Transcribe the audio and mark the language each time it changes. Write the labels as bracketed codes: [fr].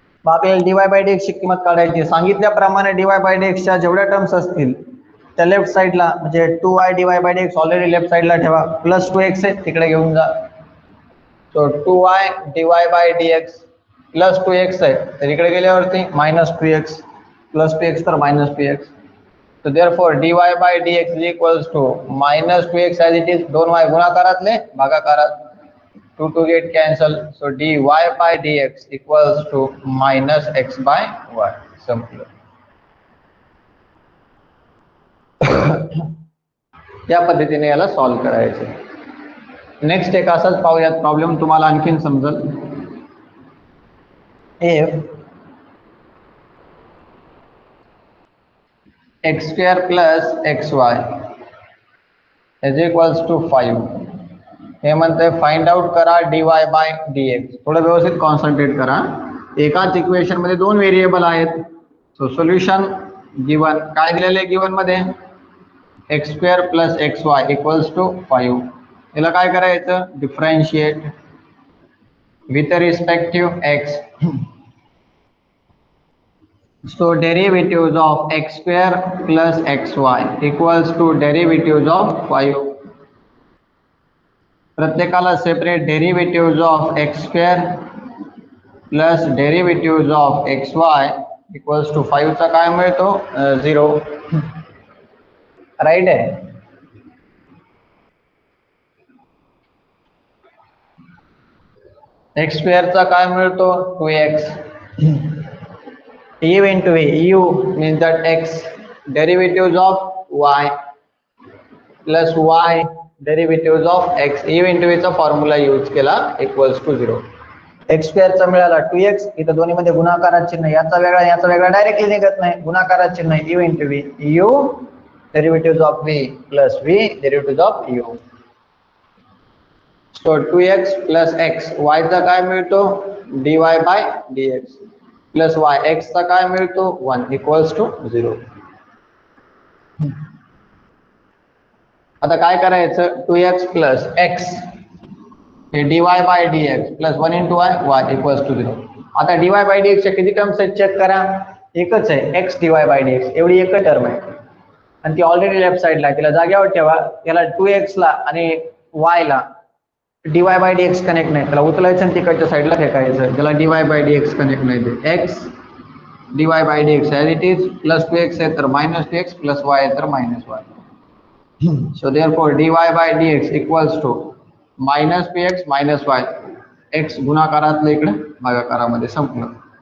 [mr] आपल्याला dy bye dx ची किंमत काढायची. सांगितल्याप्रमाणे dy बाय dx च्या जेवढ्या टर्म्स असतील त्या लेफ्ट साइडला म्हणजे 2y dy bye dx already left साइडला ठेवा, प्लस 2x आहे तिकडे घेऊन जा. So 2y dy bye dx plus 2x आहे तर इकडे गेल्यावरती मायनस 2x, प्लस 2x तर minus 2x. [en] So therefore dy by dx is equals to minus 2x as it is. [mr] 2y गुणाकारातले भागाकारात, 2 [en] to get cancel. So dy by dx equals to minus x by y. [mr] संपलं. या पद्धतीने याला solve करायचे. Next एक असाच पाहूयात problem, तुम्हाला आणखीन समजेल. [en] if x square plus xy is equals to 5. [mr] हे म्हणते फाइंड आउट करा dy बाय dx. थोडं व्यवस्थित कॉन्सन्ट्रेट करा. एकाच इक्वेशन मध्ये दोन व्हेरिएबल आहेत. सो सोल्युशन गिवन काय दिलेले गिवन मध्ये, [en] X square plus xy equals to 5. [mr] याला काय करायचं, differentiate with respective x. [en] So derivatives of x square plus xy equals to derivatives of 5. [mr] प्रत्येकाला [en] separate derivative of x square plus derivative of xy equals to [mr] 5 चा काय मिळतो, 0. Right आहे. X स्क्वेअरचा काय मिळतो, 2x. [en] u into a, u means that x, derivatives of y plus y derivatives of x, u into a [mr] चा formula use केला [en] Equals to 0. [mr] X स्क्वेअरचा मिळाला 2x, इथं दोन्ही मध्ये गुणाकारात चिन्ह, याचा वेगळा डायरेक्टली निघत नाही, गुणाकारात चिन्ह u into v, u [en] derivatives of v plus v derivatives of u. So 2x plus x y [mr] चा काय मिळतो [en] dy by dx plus y x चा काय मिळतो 1 equals to 0. [mr] आता काय करायचं [en] 2x plus x हे dy by dx plus 1 into y equals to 0. [mr] आता dy by dx च्या किती टर्म्स आहेत चेक करा एकच आहे x dy by dx एवढी एकच टर्म आहे आणि ती ऑलरेडी लेफ्ट साइडला आहे तिला जागेवर ठेवा याला 2x ला आणि y ला dy by dx कनेक्ट नाही त्याला उचलायचं आणि तिकडच्या साईडला फेकायचं ज्याला dy by dx कनेक्ट नाही ते x dy by dx [en] as it is [mr] plus 2x आहे तर minus 2x plus y आहे तर minus y. [en] So therefore dy by dx equals to minus px minus y x [mr] गुणाकारातलं इकडे भागाकारामध्ये संपलं.